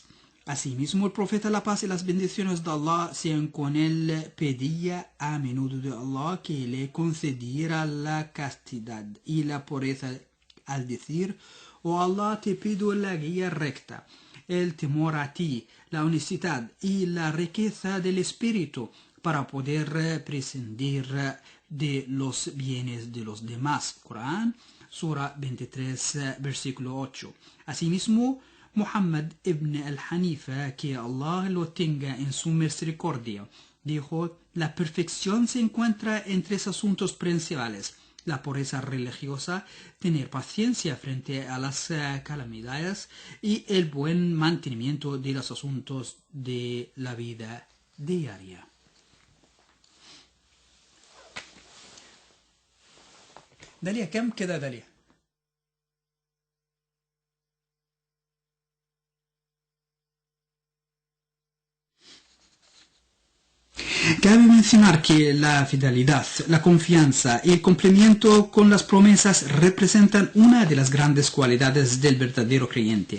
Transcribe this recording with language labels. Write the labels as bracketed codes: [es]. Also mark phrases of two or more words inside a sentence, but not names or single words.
[es] Asimismo, el profeta, la paz y las bendiciones de Allah sean con él, pedía a menudo de Allah que le concediera la castidad y la pureza al decir: oh Allah, te pido la guía recta, el temor a ti, la honestidad y la riqueza del espíritu para poder prescindir de los bienes de los demás. Corán, Sura 23, versículo 8. Asimismo, Muhammad ibn al-Hanifa, que Allah lo tenga en su misericordia, dijo: la perfección se encuentra en tres asuntos principales: la pureza religiosa, tener paciencia frente a las calamidades y el buen mantenimiento de los asuntos de la vida diaria. [ar] داليا كم كده داليا؟ [es] Cabe mencionar que la fidelidad, la confianza y el cumplimiento con las promesas representan una de las grandes cualidades del verdadero creyente.